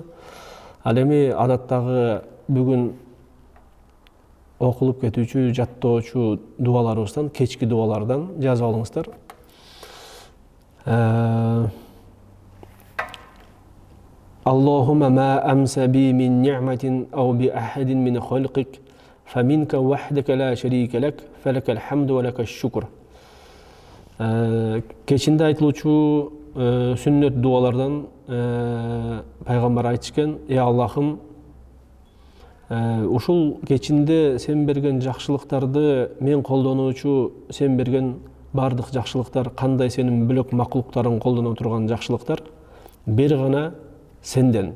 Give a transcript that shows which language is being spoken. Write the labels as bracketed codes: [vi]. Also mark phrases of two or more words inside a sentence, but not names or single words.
[ky] Ал эми адаттагы бүгүн окулуп кетүүчү, жаттоочу дубаларыбыздан, кечки дубалардан жазып алыңыздар. [ar] اللهم ما أمسى بي من نعمة أو بأحد من خلقك فمنك وحدك لا شريك لك فلك الحمد ولك الشكر. [ky] Кечинде айтылуучу сүннөт дубалардан пайгамбар айтышкен, Аллахым, ушул кечинде сен берген жакшылыктарды мен колдонуучу, сен берген бардык жакшылыктар, кандай сенин бөлөк макулуктарың колдоно турган жакшылыктар, бир гана сенден.